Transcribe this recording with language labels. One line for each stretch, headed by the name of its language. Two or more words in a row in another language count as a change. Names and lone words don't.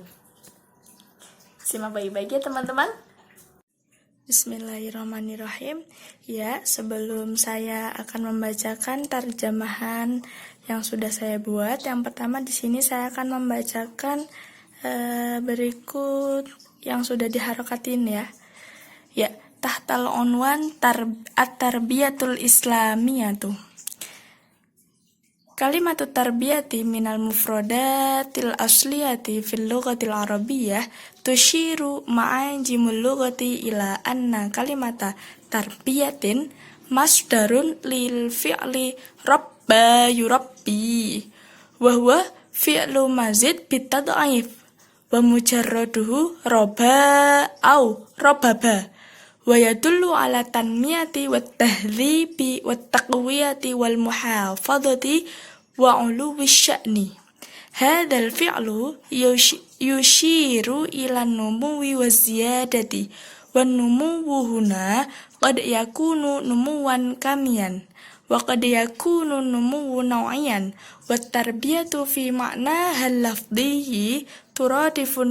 Indonesian: Simak baik-baik ya teman-teman. Bismillahirrahmanirrahim. Ya, sebelum saya akan membacakan terjemahan yang sudah saya buat, yang pertama di sini saya akan membacakan berikut yang sudah diharokatin ya. Ya,
Arabic: تحت العنوان التربية الإسلامية. كلمة التربية من المفردات الأصلية في اللغة العربية تشير معاجم اللغة إلى أن كلمة تربية مصدر للفعل ربى يربي وهو فعل مزيد بالتضعيف ومجرده ربا أو ربب ويدل على التنمية والتهذيب والتقوية والمحافظة وعلو الشأن. هذا الفعل يشير إلى النمو والزيادة والنمو هنا قد يكون نموا كميا وقد يكون النمو نوعيا والتربية في معنى هذا اللفظ ترادف